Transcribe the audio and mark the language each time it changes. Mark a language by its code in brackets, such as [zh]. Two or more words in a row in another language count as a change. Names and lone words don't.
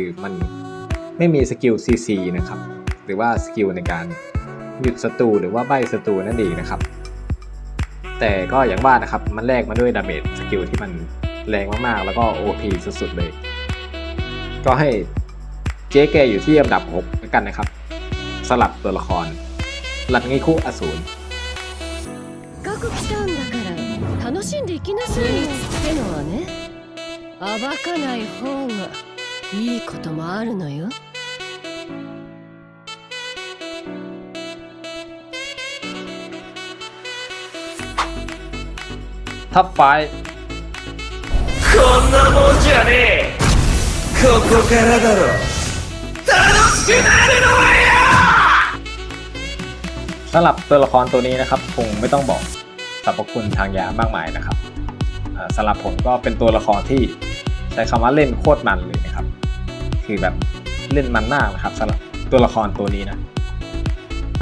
[th] มันไม่มีสกิล CC นะครับหรือว่าสกิลในการหยุดศัตรูหรือว่าใบ้ศัตรูนั่นเองนะครับแต่ก็อย่างว่านะครับมันแลกมาด้วยดาเมจสกิลที่มันแรงมากๆแล้วก็ OP สุดๆเลยก็ให้เจ๊แกอยู่ที่อันดับ6แล้วกันนะครับสลับตัวละครลัดงิคุอสูร [ja] せっかく来たんだから楽しんでいきなさいよってのはね暴かない方がいいこともあるのよ [th] ท็อปไฟ [ja] こんなもんじゃねえここからだろ楽しくなるのはよ [th] สำหรับตัวละครตัวนี้นะครับคงไม่ต้องบอกสรรพคุณทางยามากมายนะครับสำหรับผมก็เป็นตัวละครที่ใช้คำว่าเล่นโคตรมันเลยนะครับคือแบบเล่นมันมากนะครับสำหรับตัวละครตัวนี้นะโด